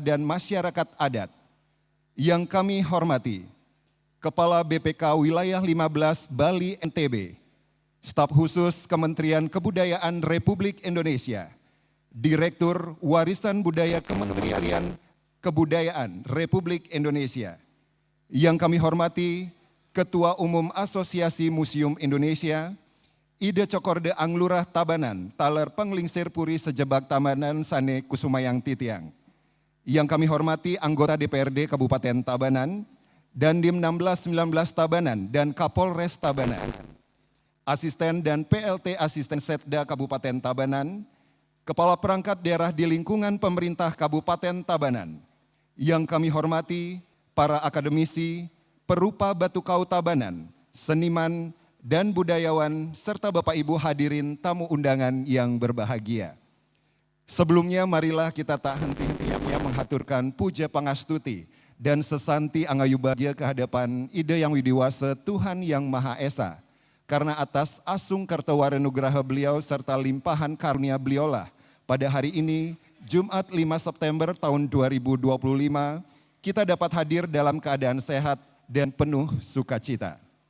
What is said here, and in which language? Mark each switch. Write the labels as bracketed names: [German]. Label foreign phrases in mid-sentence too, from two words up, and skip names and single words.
[Indonesian] dan Masyarakat Adat, yang kami hormati Kepala BPK Wilayah 15 Bali NTB, Staf Khusus Kementerian Kebudayaan Republik Indonesia, Direktur Warisan Budaya Kementerian Kebudayaan Republik Indonesia, yang kami hormati Ketua Umum Asosiasi Museum Indonesia, [Balinese] Ide Cokorde Anglurah Tabanan, Taler Penglingsir Puri Sejebak Tabanan Sane Kusumayang Titiang, [Indonesian] yang kami hormati anggota DPRD Kabupaten Tabanan, Dandim 16-19 Tabanan dan Kapolres Tabanan, asisten dan PLT asisten Setda Kabupaten Tabanan, kepala perangkat daerah di lingkungan pemerintah Kabupaten Tabanan. Yang kami hormati para akademisi, perupa Batu Kau Tabanan, seniman, dan budayawan, serta Bapak Ibu hadirin tamu undangan yang berbahagia. Sebelumnya marilah kita tak henti-hentinya menghaturkan [Balinese] puja pangastuti [Indonesian] dan [Balinese] sesanti angayu bahagia [Indonesian] kehadapan Ide Yang Widiwasa Tuhan Yang Maha Esa. Karena atas [Balinese] asung kartawarenugraha [Indonesian] beliau serta limpahan karunia beliaulah pada hari ini, Jumat 5 September tahun 2025, kita dapat hadir dalam keadaan sehat dan penuh sukacita.